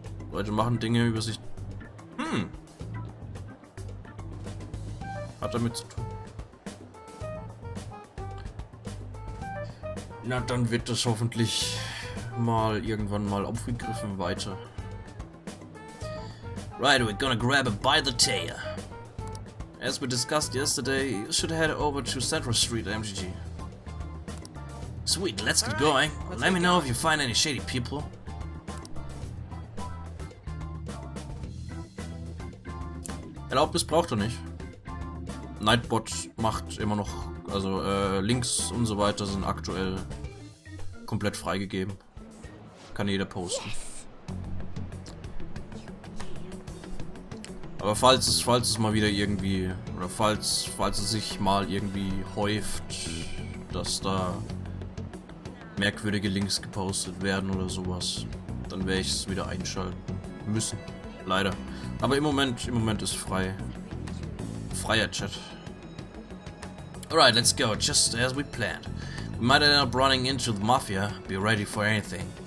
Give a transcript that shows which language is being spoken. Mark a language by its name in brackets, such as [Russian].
[German] Leute machen Dinge über sich. Hat damit zu tun. Na, dann wird das hoffentlich irgendwann mal aufgegriffen weiter. [English] Right, we're gonna grab it by the tail. As we discussed yesterday, you should head over to Central Street, MGG. Sweet, let's get going. Let me know if you find any shady people. [German] Erlaubnis braucht er nicht. Nightbot macht immer noch, also Links und so weiter sind aktuell komplett freigegeben. Kann jeder posten. Aber falls es mal wieder irgendwie, oder falls es sich mal irgendwie häuft, dass da merkwürdige Links gepostet werden oder sowas, dann werde ich es wieder einschalten müssen. Leider. Aber im Moment ist freier Chat. [English] Alright, let's go, just as we planned. We might end up running into the mafia. Be ready for anything.